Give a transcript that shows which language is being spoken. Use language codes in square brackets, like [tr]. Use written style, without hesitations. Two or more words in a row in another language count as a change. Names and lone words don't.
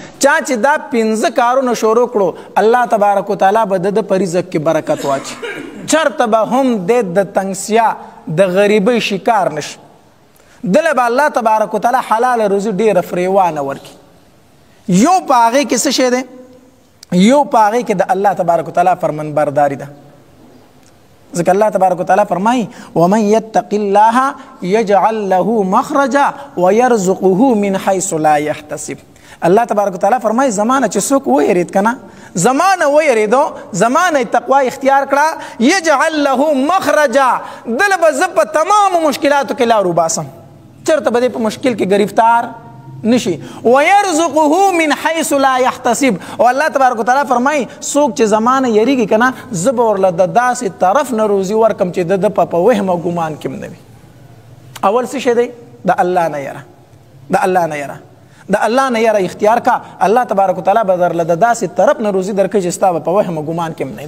[ps] چا چې دا 15 کارونه شروع کړو الله تبارک وتعالی به د په رزق کې برکت واچي، چرته به هم د تنګسیا د غریبۍ شکار نشي، دله به الله تبارک وتعالی حلال روزي ډېره فریوانه ورکړي. یو په هغې کې څه شی دی؟ یو په هغې کې د الله تبارک وتعالی فرمانبرداري ده. ځکه الله تبارک وتعالی فرمایي [ar] ومن یتق الله یجعل له مخرجا ویرزقه من حیث لا یحتسب. [ps] الله تبارک وتعالی فرمایي زمانه چې څوک ویرید کنه، زمانه ویریدو، زمانه تقوا اختیار کړه، [ar] یجعل له مخرجا، [ps] دله به زه په تمامو مشکلاتو کې لار وباسم، چېرته به دې په مشکل کې گرفتار نشي. [ar] ويرزقه من حيث لا يحتسب. [ps] او الله تبارک وتعالی فرمایي څوک چې زمانه یریږي کنه زه به ورله د داسې طرف نه روزي ورکم چې د په وهم او ګمان کې هم نه وي. اول څه شی دی؟ د الله نه یره، د الله نه یره، د الله نه یره اختیار کا، الله تبارک وتعالی به درله د داسې طرف نه روزي درکړي چې ستا به په وهم او ګمان کې هم نه وي.